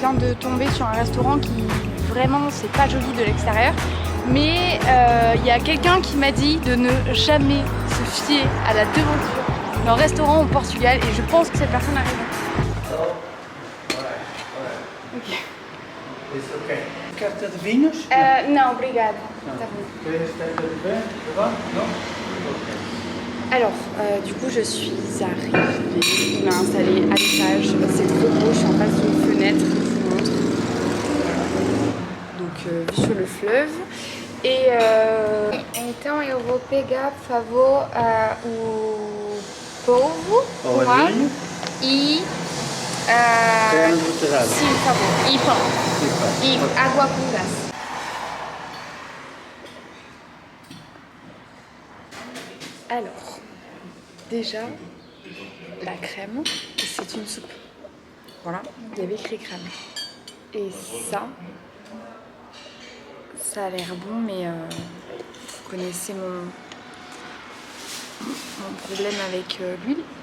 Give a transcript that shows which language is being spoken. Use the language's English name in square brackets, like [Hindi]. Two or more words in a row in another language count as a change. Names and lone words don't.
[French] viens de tomber sur un restaurant qui vraiment c'est pas joli de l'extérieur, mais il y a quelqu'un qui m'a dit de ne jamais se fier à la devanture d'un restaurant au Portugal et je pense que cette personne a raison. Ok. [Portuguese] Carta de vinhos? Non, obrigada. [French] Alors, du coup, je suis arrivée, il m'a installée à l'étage, c'est trop beau, je suis en face d'une fenêtre, je vous montre. Donc, vue sur le fleuve. [Portuguese] E então eu vou pegar, por favor, o polvo, O vinho. E... Creme buterada. sim, por favor. E pão. E pão. E água com gás. [French] Alors, déjà, la crème, c'est une soupe. Voilà, il y avait écrit crème. Et ça a l'air bon, mais vous connaissez mon problème avec l'huile.